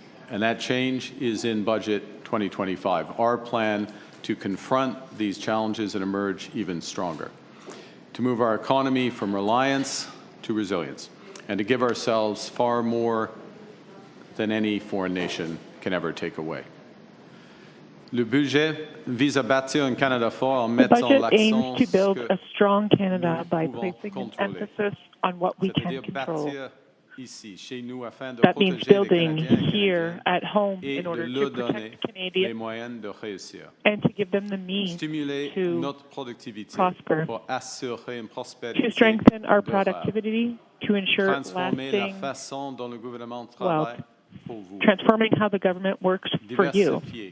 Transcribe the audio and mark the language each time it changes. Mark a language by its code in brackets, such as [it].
[en] And that change is in Budget 2025, our plan to confront these challenges and emerge even stronger, to move our economy from reliance to resilience, and to give ourselves far more than any foreign nation can ever take away. [fr] Le budget vise à bâtir un Canada fort en mettant l'accent. [en] The budget aims to build a strong Canada by placing an emphasis on what we can control. That means building here at home in order to protect Canadians and to give them the means to prosper, to strengthen our productivity, to ensure lasting wealth, transforming how the government works for you,